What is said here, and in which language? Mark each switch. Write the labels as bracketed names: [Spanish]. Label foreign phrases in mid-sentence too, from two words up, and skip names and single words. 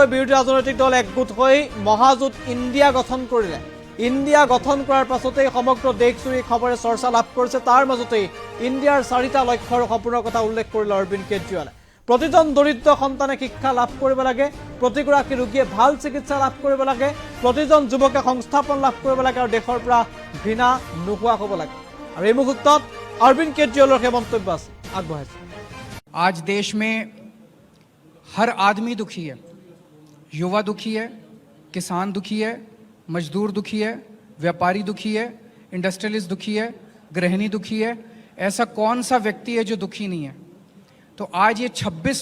[Assamese] বিৰোধী ৰাজনৈতিক দল একগোট হৈ মহাজোঁট ইণ্ডিয়া গঠন কৰিলে ইণ্ডিয়া গঠন কৰাৰ পাছতে সমগ্ৰ দেশজুৰি খবৰে চৰ্চা লাভ কৰিছে তাৰ মাজতে ইণ্ডিয়াৰ 4টা লক্ষ্য আৰু সপোনৰ কথা উল্লেখ কৰিলে অৰবিন্দ কেজৰিৱালে প্ৰতিজন দৰিদ্ৰ সন্তানে শিক্ষা লাভ কৰিব লাগে প্ৰতিগৰাকী ৰোগীয়ে ভাল চিকিৎসা লাভ কৰিব লাগে প্ৰতিজন যুৱকে সংস্থাপন লাভ কৰিব লাগে আৰু দেশৰ পৰা ঘৃণা নোহোৱা হ'ব লাগে আৰু এই মুহূৰ্তত অৰবিন্দ কেজৰিৱালৰ সেই মন্তব্য আছে আগবঢ়াইছে [Hindi] आज देश में हर आदमी दुखी है युवा दुखी है किसान दुखी है मजदूर दुखी है व्यापारी दुखी है इंडस्ट्रियलिस्ट दुखी है गृहिणी दुखी है ऐसा कौन सा व्यक्ति है जो दुखी नहीं है तो आज ये 26